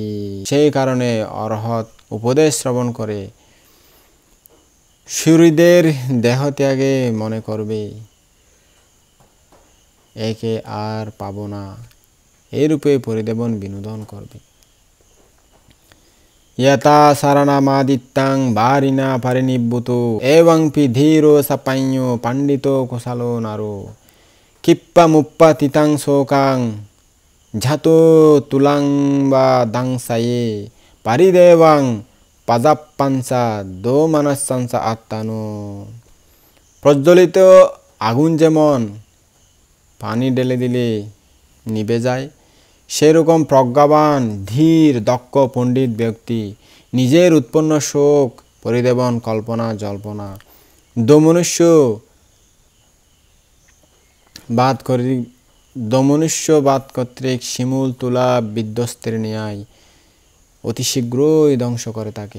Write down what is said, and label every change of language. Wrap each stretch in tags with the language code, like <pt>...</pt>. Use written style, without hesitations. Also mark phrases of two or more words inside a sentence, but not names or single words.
<bn>সেই কারণে অরহত উপদেশ শ্রবণ করে শূরীদের দেহত্যাগে মনে করবে একে আর পাব না, এরূপে পরিদেবন বিনোদন করবে।</bn> <pi>yata saranamadittang barina parinibbutu evang pidhiro sapañño pandito kosalo naro kippa muppa titang sokang jhato tulang ba dangsaye paridevang pajappansa do manassansa আত্মানো।</pi> <bn>প্রজ্বলিত আগুন যেমন পানি ঢেলে দিলে নিভে যায়, সেরকম প্রজ্ঞাবান ধীর দক্ষ পণ্ডিত ব্যক্তি নিজের উৎপন্ন শোক পরিদেবন কল্পনা জল্পনা দমনুষ্যবাদ কর্তৃক শিমুল তুলা বিধ্বস্তের ন্যায় অতি শীঘ্রই ধ্বংস করে থাকে।</bn>